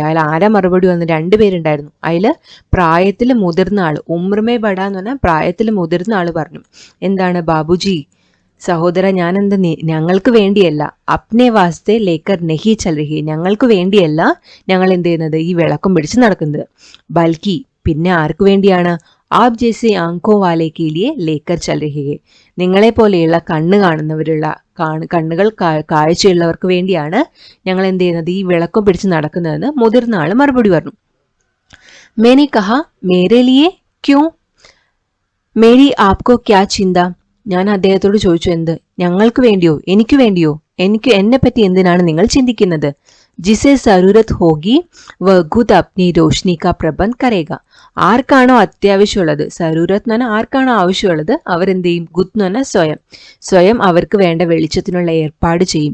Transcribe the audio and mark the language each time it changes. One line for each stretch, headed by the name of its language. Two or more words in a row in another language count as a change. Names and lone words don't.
Malayalam: അതിൽ ആരാ മറുപടി വന്ന്, രണ്ടുപേരുണ്ടായിരുന്നു. അതിൽ പ്രായത്തിൽ മുതിർന്ന ആൾ,
Hindi: उम्र में बड़ा
Malayalam: എന്ന് പറഞ്ഞാൽ പ്രായത്തിൽ മുതിർന്ന ആൾ പറഞ്ഞു എന്താണ്, ബാബുജി സഹോദര, ഞാനെന്ത്, ഞങ്ങൾക്ക് വേണ്ടിയല്ല,
Hindi: अपने वास्ते लेकर नहीं चल रही,
Malayalam: ഞങ്ങൾക്ക് വേണ്ടിയല്ല ഞങ്ങൾ എന്ത് ചെയ്യുന്നത്, ഈ വിളക്കും പിടിച്ച് നടക്കുന്നത്. ബൽക്കി, പിന്നെ ആർക്ക് വേണ്ടിയാണ്,
Hindi: आप जैसे आँखों वाले के लिए लेकर चल रही है,
Malayalam: നിങ്ങളെ പോലെയുള്ള കണ്ണുകൾ കാഴ്ചയുള്ളവർക്ക് വേണ്ടിയാണ് ഞങ്ങൾ എന്ത് ചെയ്യുന്നത്, ഈ വിളക്കും പിടിച്ച് നടക്കുന്നതെന്ന് മുതിർന്ന ആൾ മറുപടി പറഞ്ഞു.
Hindi: मैंने कहा मेरे लिए क्यों, मेरी आपको क्या चिंता.
Malayalam: ഞാൻ അദ്ദേഹത്തോട് ചോദിച്ചു, എന്ത്, ഞങ്ങൾക്ക് വേണ്ടിയോ, എനിക്ക് വേണ്ടിയോ, എന്നെ പറ്റി എന്തിനാണ് നിങ്ങൾ ചിന്തിക്കുന്നത്.
Hindi: जिसे ज़रूरत होगी वह ख़ुद अपनी रोशनी का प्रबंध करेगा.
Malayalam: ആർക്കാണോ അത്യാവശ്യമുള്ളത്, സരൂരത്ത് എന്ന് പറഞ്ഞാൽ ആർക്കാണോ ആവശ്യമുള്ളത് അവരെന്ത് ചെയ്യും, ഖുദ് എന്ന് പറഞ്ഞാൽ സ്വയം അവർക്ക് വേണ്ട വെളിച്ചത്തിനുള്ള ഏർപ്പാട് ചെയ്യും.